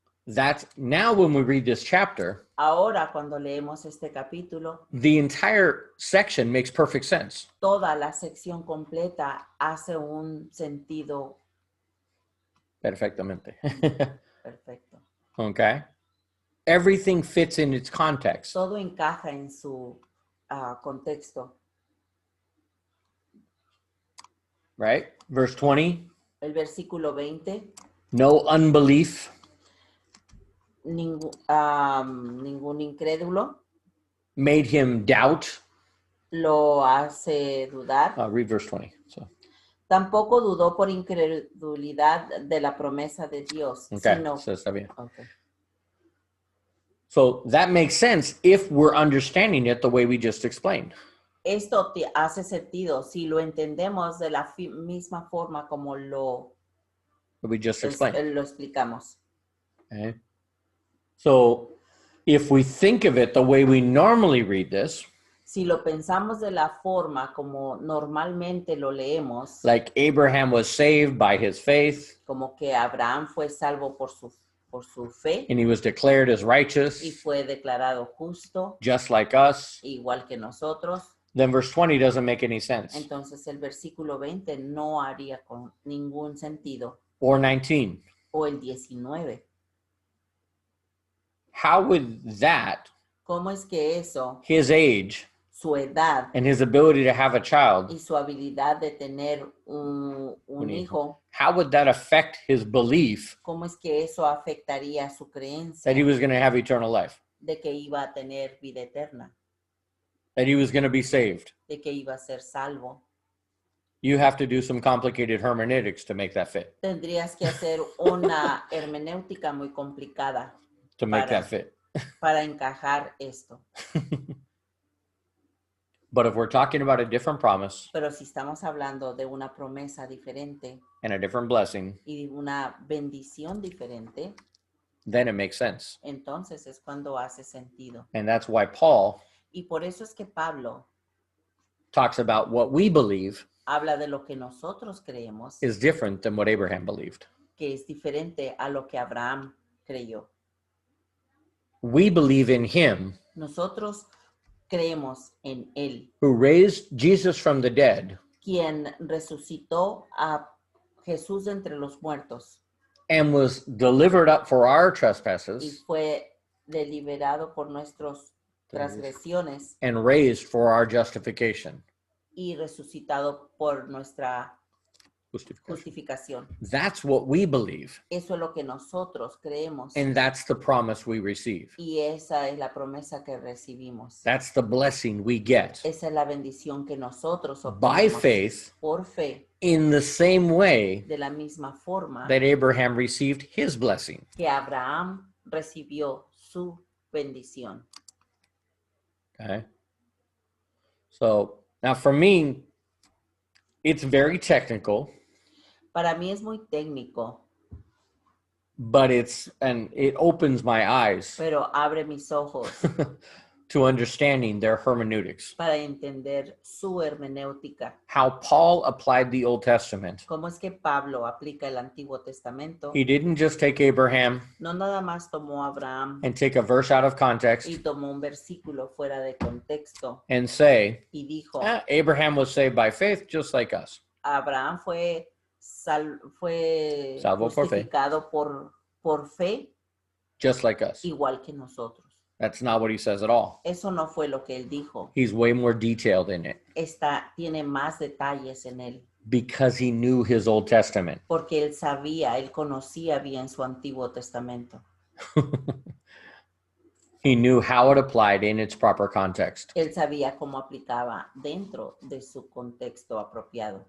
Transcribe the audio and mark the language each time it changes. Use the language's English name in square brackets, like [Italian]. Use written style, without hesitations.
[English] That's now when we read this chapter, [Spanish] Ahora, cuando leemos este capítulo, [English] the entire section makes perfect sense. [Spanish] toda la sección completa hace un sentido Perfectamente. Perfecto. [English] Okay? Everything fits in its context. [Spanish] Todo encaja en su contexto. [English] Right? Verse 20, [Spanish] El versículo 20, [English] no unbelief, [Spanish] ningún incrédulo [English] made him doubt. [Spanish] lo hace dudar. [English] Read verse 20. So, [Spanish] Tampoco dudó por incredulidad de la promesa de Dios, [English] okay, [Spanish] sino... so está bien. [English] Okay. So that makes sense if we're understanding it the way we just explained. [Spanish] Esto te hace sentido si lo entendemos de la misma forma como [English] That we just explained. [Spanish] lo explicamos. [English] Okay. So if we think of it the way we normally read this, [Spanish] Si lo pensamos de la forma como normalmente lo leemos, [English] like Abraham was saved by his faith, [Spanish] como que Abraham fue salvo por su fe [English] and he was declared as [Spanish] y [English] righteous, [Spanish] fue declarado justo, [English] just like us, [Spanish] igual que nosotros, [English] then verse 20 doesn't make any sense. [Spanish] entonces el versículo 20 no haría con ningún sentido. [English] Or 19. [Spanish] O el 19. [English] How would that, [Spanish] ¿Cómo es que eso, [English] his age, [Spanish] su edad [English] and his ability to have a child, [Spanish] y su habilidad de tener un hijo, [English] how would that affect his belief [Spanish] cómo es que eso afectaría su creencia [English] that he was going to have eternal life, [Spanish] de que iba a tener vida eterna, [English] that he was going to be saved? [Spanish] de que iba a ser salvo? [English] You have to do some complicated hermeneutics to make that fit, [Spanish] Tendrías que hacer una hermenéutica muy complicada [English] to make [Spanish] Para- [English] that fit. [Spanish] para encajar esto. [English] But if we're talking about a different promise [Spanish] Pero si estamos hablando de una promesa diferente [English] and a different blessing, [Spanish] y de una bendición diferente, [English] then it makes sense. [Spanish] entonces es cuando hace sentido. [English] And that's why Paul [Spanish] Y por eso es que Pablo [English] talks about what we believe [Spanish] habla de lo que nosotros creemos, [English] is different than what Abraham believed. [Spanish] que es diferente a lo que Abraham creyó. [English] We believe in him [Spanish] Nosotros creemos en Él, [English] who raised Jesus from the dead [Spanish] quien resucitó a Jesús de entre los muertos [English] and was delivered up for our [Spanish] y [English] trespasses [Spanish] fue deliberado por nuestras transgresiones [English] and raised for our justification. [Spanish] y resucitado por nuestra justificación. [English] That's what we believe, [Spanish] Eso es lo que nosotros creemos [English] and that's the promise we receive. [Spanish] y esa es la promesa que recibimos. [English] That's the blessing we get [Spanish] Esa es la bendición que nosotros [English] by [Spanish] obtenemos [English] faith [Spanish] por fe, [English] in the same way [Spanish] de la misma forma [English] that Abraham received his blessing. [Spanish] que Abraham recibió su bendición. [English] Okay. So now for me, it's very technical, [Spanish] Para mí es muy técnico, [English] but it opens my eyes [Spanish] pero abre mis ojos [English] to understanding their hermeneutics. [Spanish] para entender su hermenéutica. [English] How Paul applied the Old Testament. [Spanish] ¿Cómo es que Pablo aplica el Antiguo Testamento? [English] He didn't just take Abraham [Spanish] No nada más tomó a Abraham [English] and take a verse out of context [Spanish] y tomó un versículo fuera de contexto [English] and say, [Spanish] y dijo, [English] Abraham was saved by faith just like us. [Spanish] Abraham fue salvo por fe. justificado por fe, [English] Just like us. [Spanish] igual que nosotros. [English] That's not what he says at all. [Spanish] Eso no fue lo que él dijo. [English] He's way more detailed in it [Spanish] Tiene más detalles en él, [English] because he knew his Old Testament. [Spanish] porque él conocía bien su Antiguo Testamento. [English] He knew how it applied in its proper context [Spanish] Él sabía cómo aplicaba dentro de su contexto apropiado